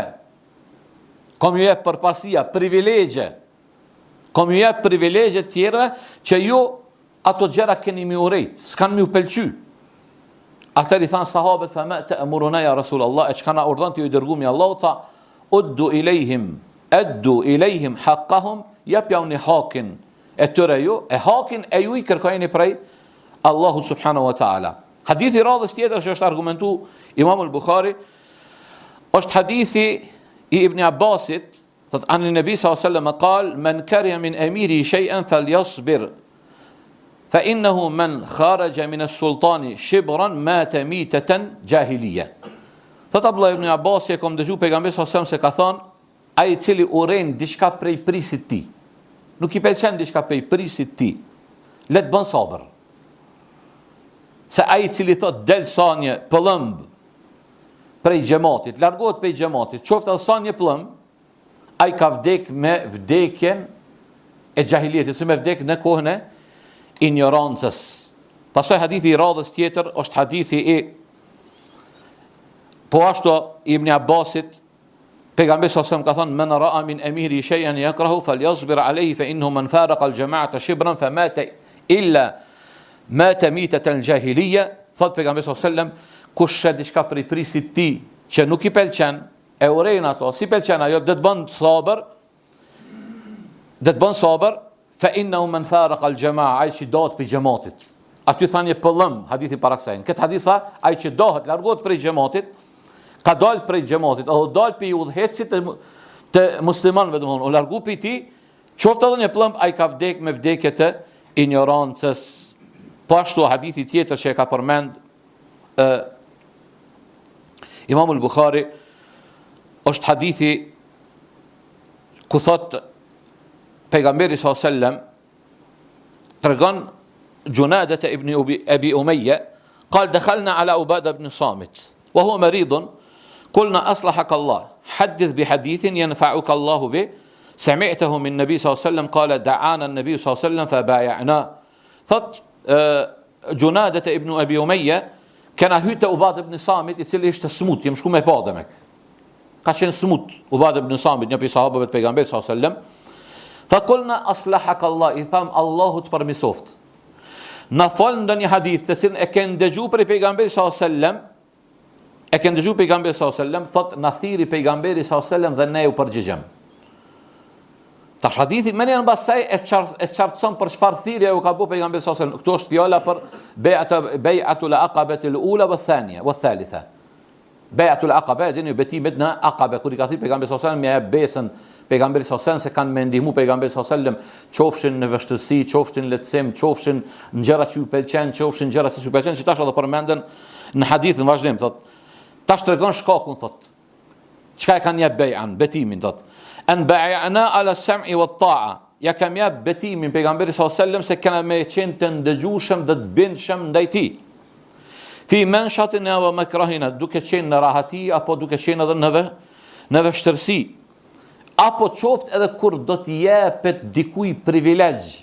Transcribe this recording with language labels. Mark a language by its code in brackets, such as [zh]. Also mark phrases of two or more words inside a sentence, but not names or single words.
[sq] Kom ju jep përparësia, privilegje. Kom ju jep privilegje tjerëve që ju ato gjëra keni më urejt, s'kan më u pëlqy. Atëri thanë sahabët, [ar] فما تأمرنا يا رسول الله, [sq] e çka na urdhon ti u dërguami Allahu, tha [ar] أدوا إليهم حقهم, [sq] japjauni hakin e tyre ju, e hakin e ju I kërkojeni prej Allahu [ar] سبحانه وتعالى. [sq] Hadithi radhës tjetër që është argumentu Imam al-Bukhari është hadithi I Ibn Abbasit, thot anë Nabi [ar] صلى الله عليه وسلم قال من كره من أميره شيئا فليصبر فإنه من خرج من السلطان شبرا مات ميتة جاهلية. [sq] Thot Abdullah ibn Abbas, e kom dëgju pejgamberi [ar] صلى الله عليه وسلم [sq] se ka thonë, ai I cili urren diçka prej prisit ti, nuk I pëlqen diçka prej prisit ti, le të bën sabër. Se ai I cili thot del sanje pëllëmb prej xhamatit, largohet prej xhamatit, qoftë edhe sa një plëm, ai ka vdek me vdekjen e xahiliyetit, se me vdek në kohën e ignorancës. Pastaj hadithi I radhës tjetër është hadithi I po ashtu Ibn Abbasit, pejgamberi [ar] صلى الله عليه وسلم [sq] ka thënë [ar] من رأى من أميره شيئا يكرهه فليصبر عليه فإنه من فارق الجماعة شبرا فمات إلا مات ميتة الجاهلية. [sq] Thot pejgamberi [ar] صلى الله عليه وسلم [sq] kush shet diçka prej prisit ti që nuk I pëlqen, e urejn ato, si pëlqen ajo, do të bën sabër, [ar] فإنه من فارق الجماعة, [sq] ai që dohet për xhamatit. Aty thani pëllëm, hadithi para kësaj. Këtë hadith tha, ai që dohet largohet prej xhamatit, ka dalë prej xhamatit, apo dalë për udhëhecit të muslimanëve, domthonë, o largu për ti, qoftë edhe një plumb, ai ka vdek me vdekje të ignorancës. Po ashtu hadithi tjetër që e ka përmend Imam al-Bukhari është hadithi ku thot pejgamberi [ar] صلى الله عليه وسلم [sq] tregon Junadah ibn Abi Umayya [ar] قال دخلنا على عبادة بن صامت وهو مريض قلنا أصلحك الله حدث بحديث ينفعك الله به سمعته من النبي صلى الله عليه وسلم قال دعانا النبي صلى الله عليه وسلم فبايعناه. [sq] Thot Junadah ibn Abi Umayya kena hyte Ubad ibn Samit, I cili ishte smut, jem shku me pa demek. Ka qenë smut Ubad ibn Samit, një prej sahabëve të pejgamberit [ar] صلى الله عليه وسلم. فقلنا أصلحك الله, [sq] I tham Allahu të përmisoft. Na fol ndonjë hadith të cilin e kanë dëgjuar prej pejgamberit [ar] صلى الله عليه وسلم, [sq] thot na thiri pejgamberi [ar] صلى الله عليه وسلم [sq] dhe ne u përgjigjem. Tash hadithi më në mbasaj e qartëson për çfarë thirrje u ka bëu pejgamberi [ar] صلى الله عليه وسلم. [sq] Këtu është fjala për [ar] بيعة العقبة الأولى والثانية والثالثة. بيعة العقبة [sq] dini betimet në aqaba, kur I ka thirrë pejgamberi [ar] صلى الله عليه وسلم [sq] me besën pejgamberi [ar] صلى الله عليه وسلم [sq] se kanë me ndihmu pejgamberi [ar] صلى الله عليه وسلم, [sq] qofshin në vështirësi, qofshin në lehtësim, qofshin në gjëra që ju pëlqejnë, qofshin gjëra që ju pëlqejnë, që tash edhe përmenden në hadith në vazhdim, thot. Tash tregon shkakun, thot. Çka e kanë jep bej'an, betimin, thot. [ar] أن بايعنا على السمع والطاعة. [sq] Ja kam jep betimin pejgamberit [ar] صلى الله عليه وسلم [sq] se kena me qenë të ndëgjueshëm dhe të bindshëm ndaj tij. [ar] في منشطنا ومكرهنا, [sq] duke qenë në rahati apo duke qenë edhe në vështirësi. Apo qoftë edhe kur do të jepet dikuj privilegj.